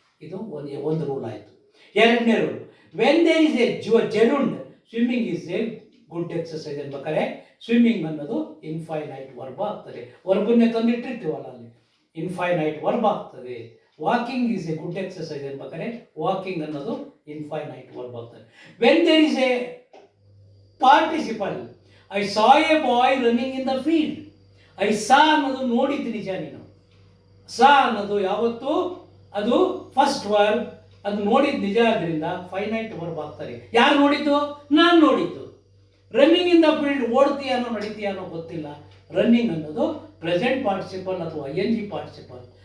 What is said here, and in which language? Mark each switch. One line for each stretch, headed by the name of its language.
Kannada: ಇದು ಒಂದು ರೂಲ್ ಆಯಿತು. ಎರಡನೇ rule,
English: when there is a gerund, swimming is a good exercise
Kannada: ಅನ್ಬೇಕಾದ್ರೆ swimming ಅನ್ನೋದು ಇನ್ಫೈನೈಟ್ ವರ್ಬ್ ಆಗ್ತದೆ. ವರ್ಬನ್ನೇ ತಂದಿಟ್ಟಿರ್ತೀವಲ್ಲ ಅಲ್ಲಿ, ಇನ್ಫೈನೈಟ್ ವರ್ಬ್ ಆಗ್ತದೆ.
English: walking is a good exercise
Kannada: ಅನ್ಬೇಕಾದ್ರೆ walking ಅನ್ನೋದು ಇನ್ಫೈನೈಟ್ ವರ್ಬ್ ಆಗ್ತದೆ.
English: When there is a participle, I saw a boy running in the field.
Kannada: I saw ಅನ್ನೋದು ನೋಡಿದ್ದು ನಿಜ, ನೀನು ಸಾ ಅನ್ನೋದು ಯಾವತ್ತು ಅದು ಫಸ್ಟ್ ವರ್ಬ್, ಅದು ನೋಡಿದ್ದು ನಿಜ, ಆದ್ದರಿಂದ ಫೈನೈಟ್ ವರ್ಬ್ ಆಗ್ತಾರೆ. ಯಾರು ನೋಡಿದ್ದು? ನಾನು ನೋಡಿದ್ದು.
English: running in the field,
Kannada: ಓಡ್ತೀಯಾನೋ ನಡೀತೀಯಾನೋ ಗೊತ್ತಿಲ್ಲ. ರನ್ನಿಂಗ್ ಅನ್ನೋದು ಪ್ರೆಸೆಂಟ್ ಪಾರ್ಟಿಸಿಪಲ್ ಅಥವಾ ING ಪಾರ್ಟಿಸಿಪಲ್.